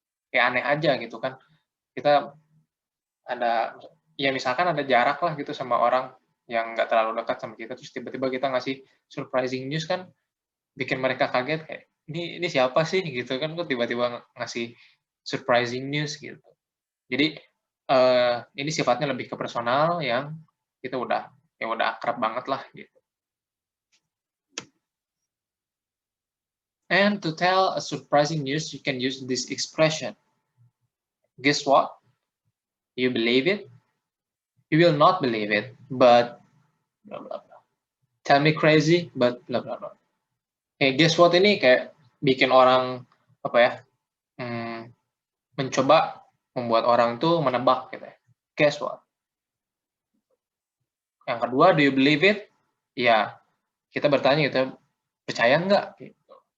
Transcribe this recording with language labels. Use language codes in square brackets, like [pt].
[id] Kayak aneh aja gitu kan. Kita misalkan ada jarak lah gitu sama orang yang nggak terlalu dekat sama kita, terus tiba-tiba kita ngasih [en] surprising news, [id] kan bikin mereka kaget, kayak, ini siapa sih gitu kan, kok tiba-tiba ngasih surprising news gitu. Jadi ini sifatnya lebih ke personal, yang kita udah akrab banget lah gitu. [en] And to tell a surprising news, you can use this expression. Guess what? You believe it? You will not believe it, but blah blah blah. Tell me crazy, but blah blah blah. Guess what [id] ini kayak bikin orang mencoba membuat orang tuh menebak gitu ya. [en] Guess what? [id] Yang kedua, [en] do you believe it? [id] Ya, kita bertanya gitu, percaya nggak? Gitu.